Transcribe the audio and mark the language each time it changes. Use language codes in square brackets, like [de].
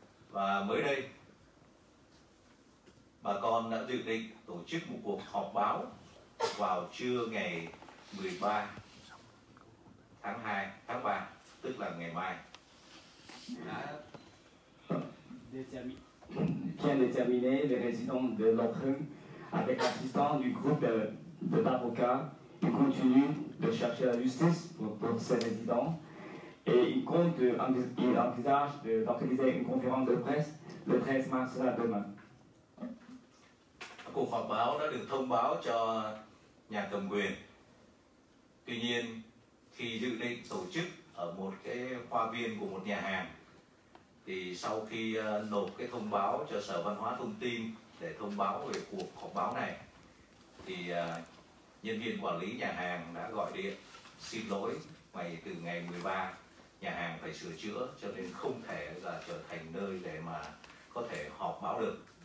[vi] Và mới đây, bà con đã dự định tổ chức một cuộc họp báo vào trưa ngày 13 tháng 3, tức là ngày mai. [fr] vient de terminer, les résidents de Lokrum, avec l'assistance du groupe d'avocats, ils continuent de chercher la justice pour ces résidents. Et il envisage d'organiser une conférence de presse le 13 mars là demain. [vi] Cuộc họp báo đã được thông báo cho nhà cầm quyền. Tuy nhiên, khi dự định tổ chức ở một cái hoa viên của một nhà hàng, thì sau khi nộp cái thông báo cho Sở Văn hóa Thông tin để thông báo về cuộc họp báo này, thì nhân viên quản lý nhà hàng đã gọi điện xin lỗi từ ngày 13 nhà hàng phải sửa chữa, cho nên không thể là trở thành nơi để mà có thể họp báo được.